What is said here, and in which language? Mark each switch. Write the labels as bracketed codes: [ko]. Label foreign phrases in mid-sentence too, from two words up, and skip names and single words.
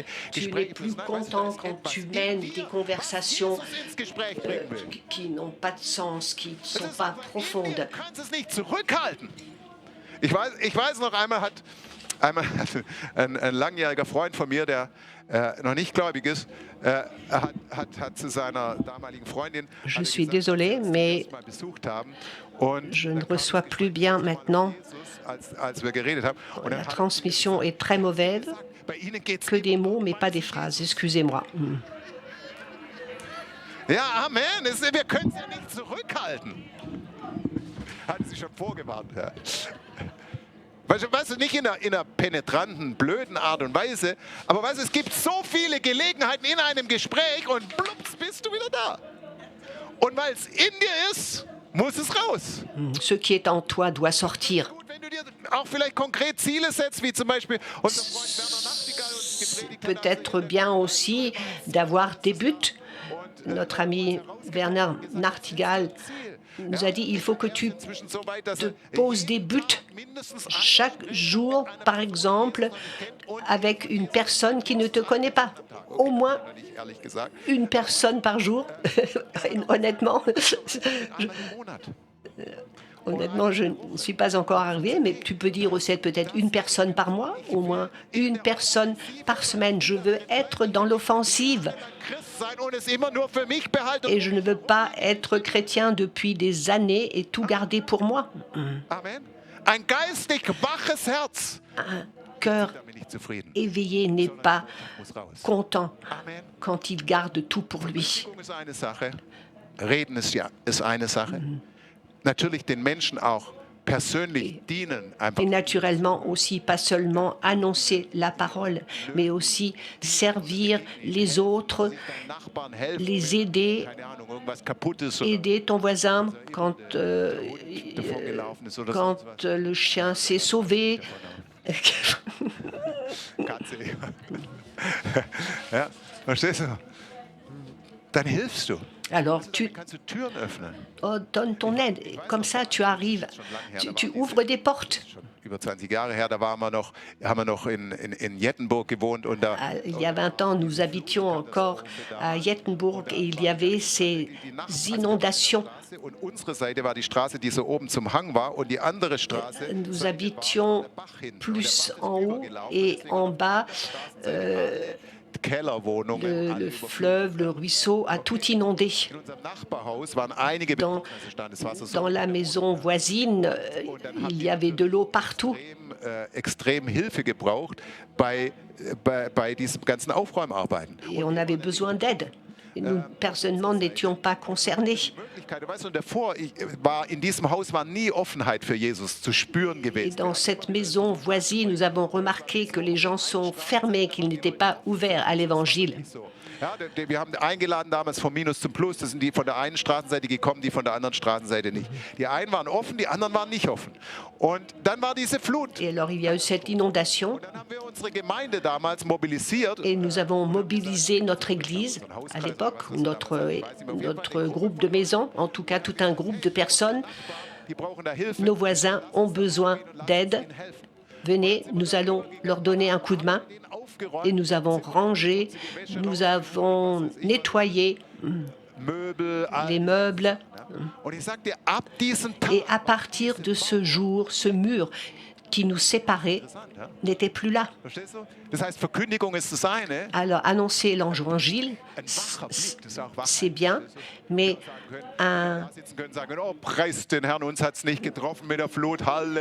[fr] Tu n'es [de] Gespräche [fr] plus [de] führen. [fr] content quand tu mènes des conversations [de] Ins Gespräch bringen will. [fr] qui n'ont pas de sens, qui ne sont pas profondes. [de] Du kannst es nicht zurückhalten. Ich weiß noch, einmal hat ein langjähriger Freund von mir, der noch nicht gläubig ist, hat zu seiner damaligen Freundin [fr] Je suis désolée, mais [de] mal besucht haben. Und [fr] je ne reçois plus bien maintenant. [de] als wir geredet haben. Und [fr] La transmission est très mauvaise, [de] bei Ihnen geht's [fr] que des mots, mais pas des phrases. Excusez-moi. [de] Ja, Amen. Wir können es ja nicht zurückhalten. Hatten Sie schon vorgewarnt, ja. Weißt du, nicht in einer penetranten, blöden Art und Weise, aber weißt du, es gibt so viele Gelegenheiten in einem Gespräch und plups, bist du wieder da. Und weil es in dir ist, muss es raus. [fr] Ce qui est en toi doit sortir. [de] Und wenn du dir auch vielleicht konkret Ziele setzt, wie zum Beispiel unser Freund Werner Nachtigall uns gepredigt hat, [fr] Peut-être bien aussi d'avoir des buts. Notre ami Bernard Nachtigall nous a dit il faut que tu [de] inzwischen so weit, dass [fr] te poses des buts [de] mindestens [fr] chaque jour, par exemple, avec une personne qui ne te connaît pas. Au moins [de] nicht ehrlich gesagt, [fr] une personne par jour. Honnêtement, honnêtement, je ne suis pas encore arrivée, mais tu peux dire aussi peut-être une personne par mois, au moins une personne par semaine. Je veux être dans l'offensive [de] Christ sein und es immer nur für mich behalten. [fr] et je ne veux pas être chrétien depuis des années et tout garder pour moi. Amen. [de] Ein geistig waches Herz. [fr] Un cœur [de] Damit nicht zufrieden. [fr] éveillé n'est pas [de] Muss raus. [fr] content Amen. quand il garde tout pour lui. [de] Bewegung ist eine Sache. Reden ist eine Sache. Natürlich den Menschen auch persönlich dienen. Einfach [fr] Et naturellement aussi, pas seulement annoncer la parole, mais aussi servir les autres, [de] deinen Nachbarn helfen. [fr] les aider, [de] Keine Ahnung, irgendwas kaputt ist oder [fr] aider ton voisin quand, [de] davongelaufen ist oder [fr] quand [de] sonst was. [fr] le chien s'est sauvé. [de] Katze. Ja, verstehst du? Dann hilfst du. [fr] Alors tu [de] Kannst du Türen öffnen. [fr] donnes ton aide. Comme ça, tu arrives, tu ouvres des portes. [de] über 20 Jahre her, da haben wir noch in Jettenburg gewohnt. Und da, [fr] Il y a 20 ans, nous habitions encore à Jettenburg et il y avait ces inondations. [de] und unsere Seite war die Straße, die so oben zum Hang war, und die andere Straße. [fr] Nous habitions plus en haut et en bas. [de] Kellerwohnungen. [fr] Le fleuve, le ruisseau a tout inondé. [de] In unserem Nachbarhaus waren einige [fr] Dans la maison voisine, il y avait de l'eau partout. [de] extrem Hilfe gebraucht bei diesen ganzen Aufräumarbeiten. [fr] Et on avait besoin d'aide. Et nous, personnellement, n'étions pas concernés. [de] Weißt du, davor in diesem Haus war nie Offenheit für Jesus zu spüren [fr] Et [de] gewesen. [fr] dans cette maison voisine, nous avons remarqué que les gens sont fermés, qu'ils n'étaient pas ouverts à l'Évangile. [de] Ja, wir haben eingeladen damals vom Minus zum Plus. Das sind die von der einen Straßenseite gekommen, die von der anderen Straßenseite nicht. Die einen waren offen, die anderen waren nicht offen. Und dann war diese Flut. [fr] Et alors, il y a eu cette inondation. [de] Und dann haben wir unsere Gemeinde damals mobilisiert. [fr] Et nous avons mobilisé notre église à l'époque, notre groupe de maison, en tout cas tout un groupe de personnes. [de] Die brauchen da Hilfe. [fr] Nos voisins ont besoin d'aide. Venez, nous allons leur donner un coup de main. Et nous avons rangé, nous avons nettoyé les meubles. [de] Und ich sag dir, ab diesem Tag, [fr] Et à partir de ce jour, ce mur qui nous séparait n'était plus là. [de] verstehst du? Das heißt, Verkündigung ist das eine. [fr] Alors, annoncer l'évangile, c'est bien, mais [de] Sitzen können sagen, oh, preist den Herrn, uns hat's nicht getroffen mit der Flut, Halleluja.